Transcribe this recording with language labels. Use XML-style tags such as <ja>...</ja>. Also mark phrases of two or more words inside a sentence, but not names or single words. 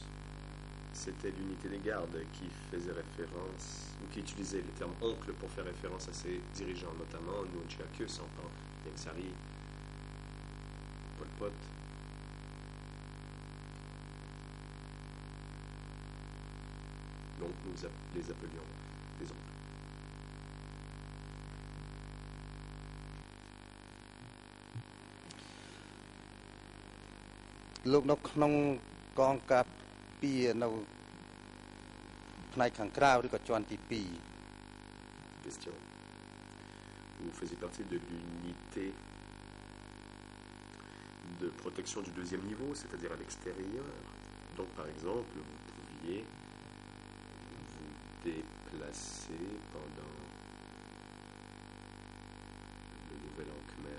<fr>C'était l'unité des gardes qui faisait référence, ou qui utilisait le terme oncle pour faire référence à ses dirigeants, notamment Nunchaku, Sampan, Ieng Sari, Pol Pot. Donc nous les appelions des oncles.</fr> <km>លោកនៅក្នុងកងការពារនៅផ្នែកខាងក្រៅឬក៏ជាន់ទី2</km> <fr>Question. Vous faisiez partie de l'unité de protection du deuxième niveau, c'est-à-dire à l'extérieur. Donc par exemple, vous pouviez vous déplacer pendant le nouvel an khmer.</fr>